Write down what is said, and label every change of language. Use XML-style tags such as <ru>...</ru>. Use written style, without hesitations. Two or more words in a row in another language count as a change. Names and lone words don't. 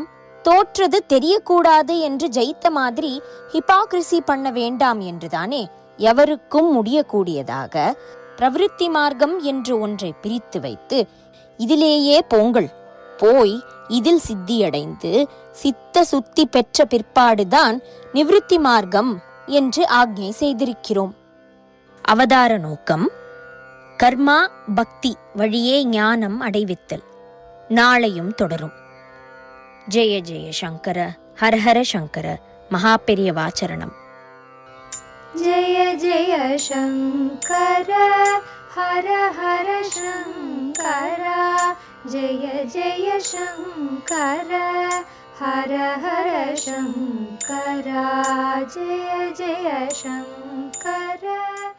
<ta>தோற்றது தெரியக்கூடாது என்று ஜெயித்த மாதிரி ஹிபாக்ரிசி பண்ண வேண்டாம் என்றுதானே எவருக்கும் முடியக்கூடியதாக பிரவிருத்தி மார்க்கம் என்று ஒன்றை பிரித்து வைத்து இதிலேயே போங்கள், போய் இதில் சித்தியடைந்து சித்த சுத்தி பெற்ற பிற்பாடுதான் நிவிருத்தி மார்க்கம் என்று ஆக்ஞை செய்திருக்கிறோம். அவதார நோக்கம் கர்மா பக்தி வழியே ஞானம் அடைவித்தல். நாளையும் தொடரும்.</ta> <sa>जय जय शङ्कर, हरहर शङ्कर, महापेरिय वाच्चरणम्. जय जय शङ्कर हर हर शङ्कर जय जय शङ्कर हर हर शङ्कर जय जय शङ्कर।</sa>